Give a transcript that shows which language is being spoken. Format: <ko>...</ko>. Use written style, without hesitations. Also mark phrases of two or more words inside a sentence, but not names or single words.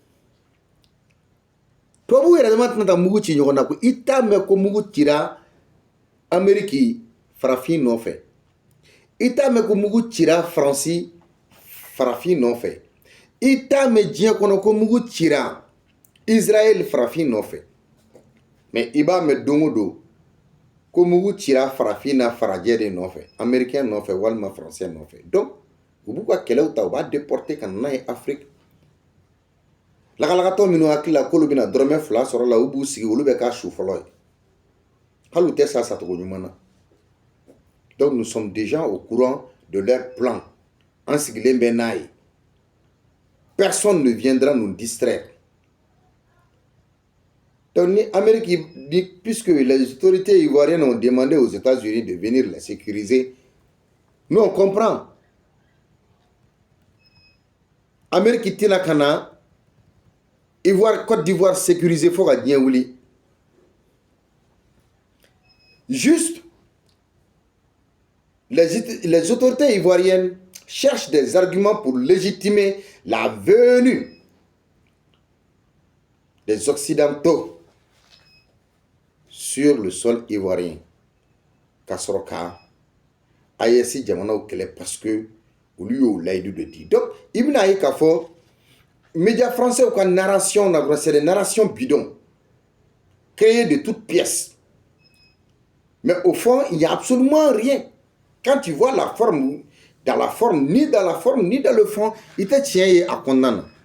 <bm>Tubabuw yɛrɛ dama tɛna taa mugu ci ɲɔgɔn na ko i t'a mɛn ko mugu cira Amérique farafin nɔfɛ, i t'a mɛn ko mugu cira Faransi farafin nɔfɛ, i t'a mɛn diɲɛ kɔnɔ ko mugu cira Israël farafin nɔfɛ, mais i b'a mɛn don o don ko mugu cira farafin na farajɛ de nɔfɛ, américain nɔfɛ walima français nɔfɛ. Donc u b'u ka kɛlɛw ta u b'a déporter ka na n'a ye Afrique. Lakalakatɔ minnu hakili la k'olu bɛna dɔrɔmɛ 2 sɔrɔ la u b'u sigi olu bɛ k'a su fɔlɔ ye, hali u tɛ sa sacogo ɲuman na.</bm> <fr>Donc nous sommes déjà au courant de leur plan.</fr> <bm>An sigilen bɛ n'a ye.</bm> <fr>Personne ne viendra nous distraire. Donc puisque les autorités ivoiriennes ont demandé aux États-Unis de venir les sécuriser, nous on comprend.</fr> <bm>Amérique tɛna ka na Côte d'Ivoire sécurisé fo ka diɲɛ wuli.</bm> <fr>Juste les autorités ivoiriennes cherchent des arguments pour légitimer la venue des Occidentaux sur le sol ivoirien.</fr> <bm>Kasoroka, AES jamanaw kɛlɛ</bm> <fr>parce que</fr> <bm>olu y'o layidu de di.</bm> <fr>Donc,</fr> <bm>i bɛna ye k'a fɔ</bm> <fr>médias français ka narration, c'est des narrations bidons, créées de toutes pièces. Mais au fond, il n'y a absolument rien. Quand tu vois la forme, dans la forme, ni dans la forme, ni dans le fond, il te tient à condamner.</fr>